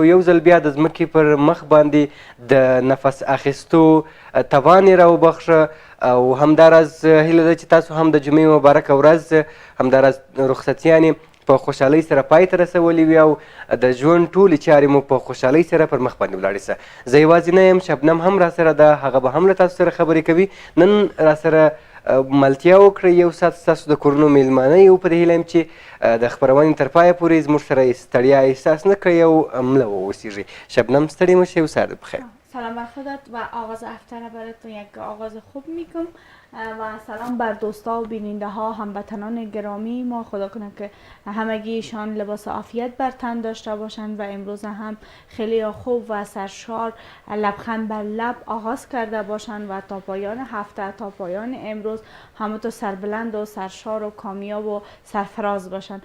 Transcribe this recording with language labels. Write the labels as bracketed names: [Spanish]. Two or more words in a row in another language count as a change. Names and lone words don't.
[Pashto] یو ځل بیا د ځمکې پر مخ باندې د نفس اخیستو توان یې راوبخښه او همداراز هیله ده چې تاسو هم د جمعې مبارکه ورځ همداراز رخصتیانې په خوشحالۍ سره پای ته رسولي وي او د ژوند ټولې چارې مو په خوشحالۍ سره پر مخ باندې ولاړې سه. زه یوازې نه یم، شبنم هم راسره ده، هغه به هم له تاسو سره خبرې کوي. نن راسره ملتیا وکړئ، یو ساعت ستاسو د کورونو میلمانه یو. په دې هیله یم چې د خپرونې تر پایه پورې زموږ سره ستړیا احساس نه کړئ او مله واوسیږئ. شبنم ستړې مه شئ، یو ساعت بخیر. [Persian] سلام بر خودت و آغاز هفته براتون یک آغاز خوب میکنم و سلام بر دوستا و بیننده ها هموطنان گرامی. ما خدا کنه که همگیشان لباس عافیت بر تن داشته باشند و امروز هم خیلی خوب و سرشار لبخند بر لب آغاز کرده باشند و تا پایان هفته تا پایان امروز همه سربلند و سرشار و کامیاب و سرفراز باشند.